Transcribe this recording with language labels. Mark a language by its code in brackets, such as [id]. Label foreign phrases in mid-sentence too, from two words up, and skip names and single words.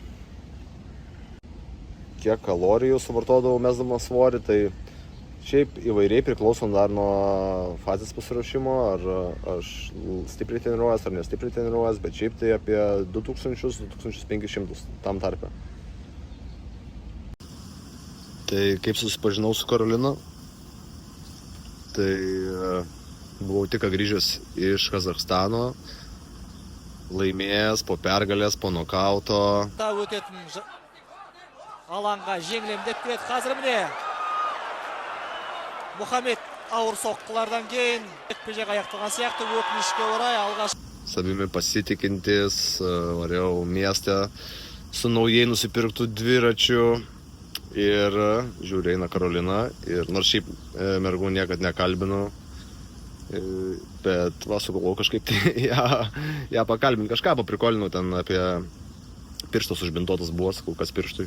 [lt] Kiek kalorijų suvartodavau mesdamas svorį, tai šiaip įvairiai priklauso dar nuo fazės pasiruošimo, ar aš stipriai treniruojas ar nestipriai treniruojas, bet šiaip tai apie 2000-2500 tam tarpe. Tai kaip susipažinau su Karolina, tai buvau tik grįžęs iš Kazachstano, laimėjęs po pergalės, po nokauto. [kk] Алаңға жеңілемдеп келеді. Қазір міне Мұхаммед ауыр соққылардан кейін жекпе-жек аяқталған сияқты, өкінішке орай алғаш. [lt] Savimi pasitikintis, variau mieste su naujai nusipirktų dviračių ir žiūrėjau eina Karolina. Ir nors šiaip mergų niekad nekalbinu, bet sugalvojau kažkaip tai ją pakalbinti, kažką paprikolinau ten apie pirštas užbintuotas buvo, sakau, kas pirštui.